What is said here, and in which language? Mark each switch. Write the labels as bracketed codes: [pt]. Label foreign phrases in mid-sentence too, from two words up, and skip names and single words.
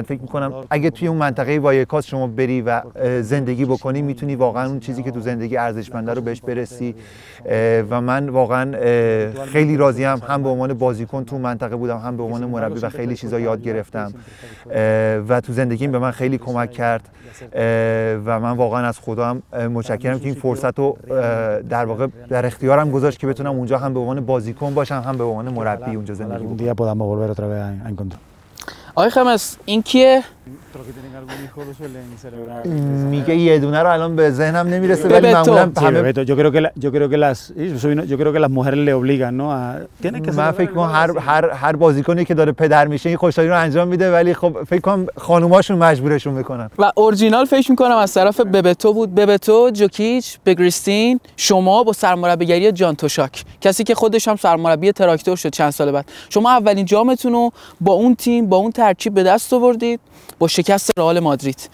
[fa] فکر میکنم اگه توی اون منطقه وایکاس شما بری و زندگی بکنی میتونی واقعا اون چیزی که تو زندگی ارزشمنده رو بهش برسی و من واقعا خیلی راضیم، هم به عنوان بازیکن تو منطقه بودم، هم به عنوان مربی و خیلی چیزا یاد گرفتم و تو زندگیم به من خیلی کمک کرد و من واقعا از خدا هم متشکرم که این فرصت رو در واقع در اختیارم گذاشت که بتونم اونجا هم به عنوان بازیکن باشم، هم به عنوان مربی اونجا زندگی [es] Un día podamos volver otra vez a encontrar. [fa] آقای خمس این کیه؟ میگه یه دونه رو الان به ذهنم نمیرسه ولی معمولا همه [es] yo creo que las mujeres le obligan, ¿no? [fa] من فکر کنم هر بازیکنی که داره پدر میشه این خوشحالی رو انجام میده ولی خب فکر کنم خانوماشون مجبورشون میکنن. و اورجینال فکر میکنم از طرف ببتو بود. ببتو، جوکیچ، بگریستین، شما با سرمربیگری جان توشاک، کسی که خودش هم سرمربی تراکتور شد چند سال بعد، شما اولین جامتون رو با اون تیم با اون ترکیب به دست آوردید با شکست رئال مادرید.